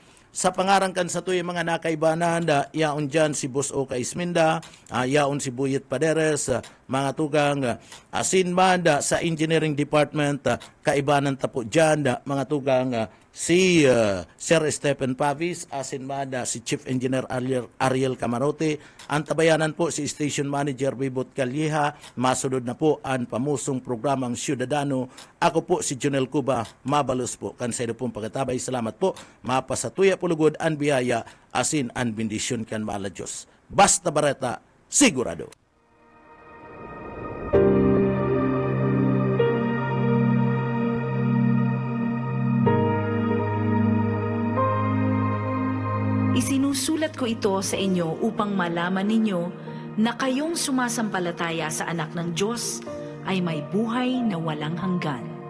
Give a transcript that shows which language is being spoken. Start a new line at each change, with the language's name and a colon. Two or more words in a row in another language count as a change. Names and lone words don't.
Bikol: Sa pangarang kan sa tuyo mga nakaibanan, yaon dyan si Boss Oka Isminda, yaon si Buyet Paderes, mga tugang asin man sa engineering department, kaibanan tapo dyan, mga tugang si Sir Stephen Pavis, asin man si Chief Engineer Ariel Camarote, ang tabayanan po si Station Manager Bibot Calleja, masunod na po ang pamusong programang Ciudadano. Ako po si Junel Cuba, mabalos po, kansedo pong pagkatabay, salamat po, mapasatuya pulugod ang biyaya, asin ang bendisyon kan maala Diyos. Basta Bareta, sigurado.
Filipino: Isinusulat ko ito sa inyo upang malaman ninyo na kayong sumasampalataya sa anak ng Diyos ay may buhay na walang hanggan.